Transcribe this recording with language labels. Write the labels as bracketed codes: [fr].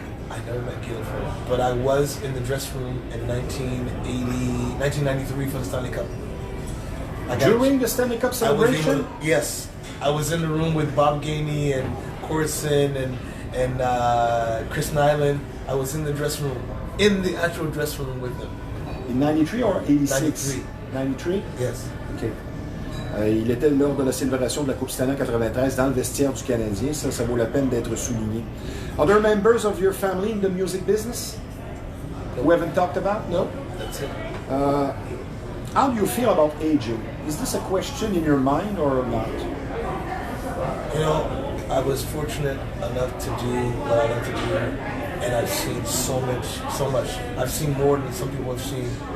[en] I never met Guy Lafleur, but I was in the dressing room in 1993 for the Stanley Cup. During the Stanley Cup celebration? Yes. I was in the room with Bob Gainey and Corson and Chris Nyland. I was in the dressing room, in the actual dressing room with them. In 93 or 86? 93. 93? Yes. OK. [fr] Il était lors de la célébration de la Coupe Stanley 93 dans le vestiaire du Canadien. Ça vaut la peine d'être souligné. [en] Other members of your family in the music business? We haven't talked about? No? That's it. How do you feel about aging? Is this a question in your mind or not? You know, I was fortunate enough to do what I like to do, and I've seen so much. I've seen more than some people have seen.